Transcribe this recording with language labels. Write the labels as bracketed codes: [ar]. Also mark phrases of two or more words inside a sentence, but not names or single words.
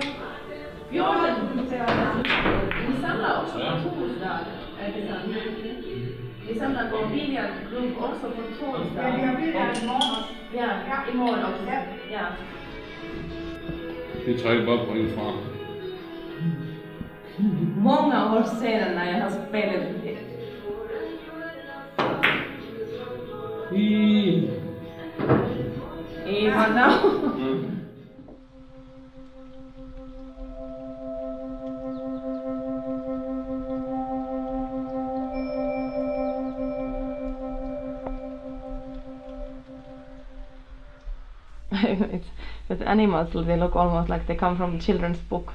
[da] 14. Vi samler også på torsdag. Er det sådan? Vi samler på Vilja Itkonen også på torsdag. Ja, vi har Vilja i morgen. Ja, i morgen også. Ja. Det trækker bare point fra. [sv] Många år sedan när jag har spelat i Holland. [en] But animals, they look almost like they come from a children's book.